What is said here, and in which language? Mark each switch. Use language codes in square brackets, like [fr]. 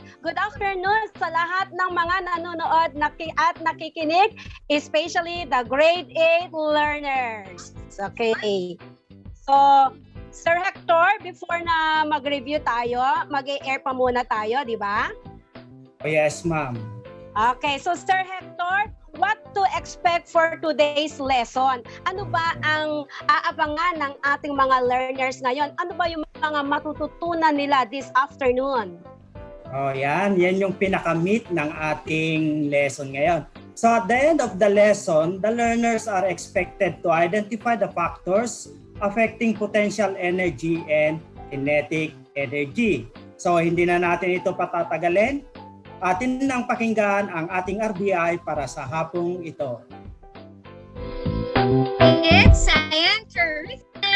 [en] Good afternoon [tl] sa lahat ng mga nanonood at nakikinig, [en] especially the grade 8 learners. Okay. [tl] So, Sir Hector, before na mag-review tayo, mag-air pa muna tayo, di ba? [en] Oh, yes, ma'am. Okay, so Sir Hector, what to expect for today's lesson? [tl] Ano ba ang aabangan ng ating mga learners ngayon? Ano ba yung mga matututunan nila [en] this afternoon? [tl] Oh, yan. Yan yung pinaka-meat ng ating lesson ngayon. [en] So at the end of the lesson, the learners are expected to identify the factors affecting potential energy and kinetic energy. [tl] So hindi na natin ito patatagalin. Atin nang pakinggan ang ating RBI para sa hapong ito. [en] It's Science Terrific!